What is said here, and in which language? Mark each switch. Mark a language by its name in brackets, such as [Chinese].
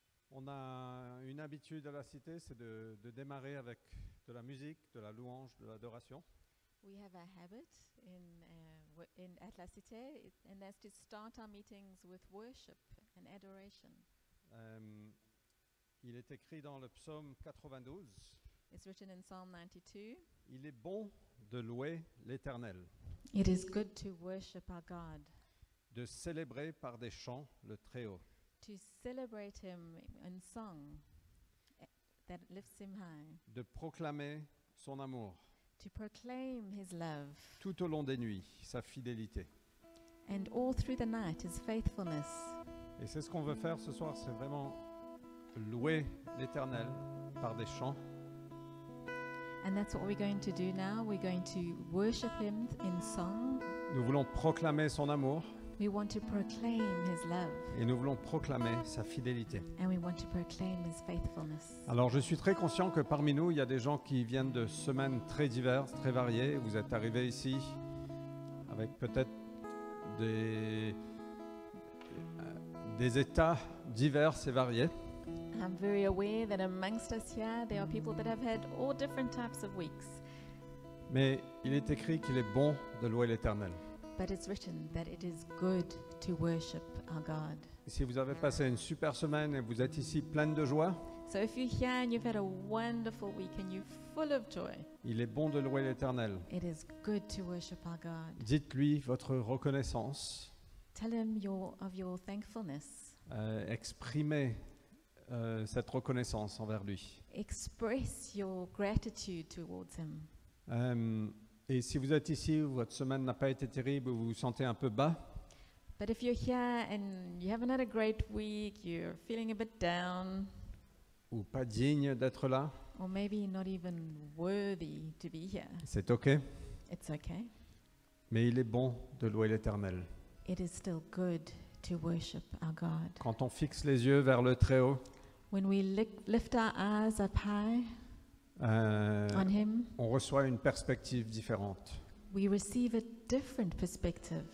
[French] On a une habitude à la cité, c'est de démarrer avec de la musique, de la louange, de l'adoration. [English] We have a habit in at La Cité, and that's to start our meetings with worship and adoration. [French] Il est écrit dans le psaume 92, [English] It's written in Psalm 92. [French] il est bon de louer l'Éternel, [English] It is good to worship our God, [French] de célébrer par des chants le Très-Haut, [English] to celebrate Him in song that lifts Him high, [French] de proclamer son amour [English] to proclaim His love, [French] tout au long des nuits, sa fidélité. [English] and all through the night His faithfulness. [French] Et c'est ce qu'on veut faire ce soir, c'est vraiment louer l'Éternel par des chants, [English] And that's what we're going to do now. We're going to worship Him in song. [French] nous voulons proclamer son amour [English] We want to proclaim His love, [French] et nous voulons proclamer sa fidélité. [English] and we want to proclaim His faithfulness. [French] Alors je suis très conscient que parmi nous, il y a des gens qui viennent de semaines très diverses, très variées. Vous êtes arrivés ici avec peut-être des états divers et variés. [English] I'm very aware that amongst us here, there are people that have had all different types of weeks. [French] Mais il est écrit qu'il est bon de louer l'Éternel. [English] But it's written that it is good to worship our God. [French] Et si vous avez passé une super semaine et vous êtes ici pleine de joie, [English] So if you're here and you've had a wonderful week and you're full of joy, [French] il est bon de louer l'Éternel. [English] it is good to worship our God. [French] Dites-lui votre reconnaissance, [English] Tell Him of your thankfulness. [French] exprimez cette reconnaissance envers lui. [English] Express your gratitude towards Him. [French] Et si vous êtes ici, votre semaine n'a pas été terrible, vous vous sentez un peu bas, [English] But if you're here and you haven't had a great week, you're feeling a bit down, [French] ou pas digne d'être là, [English] or maybe not even worthy to be here, [French] c'est OK. [English] it's okay. [French] Mais il est bon de louer l'Éternel. [English] It is still good to worship our God. [French] Quand on fixe les yeux vers le Très-Haut, [English] When we lift our eyes up high on Him, [French] on reçoit une perspective différente. [English] we receive a different perspective.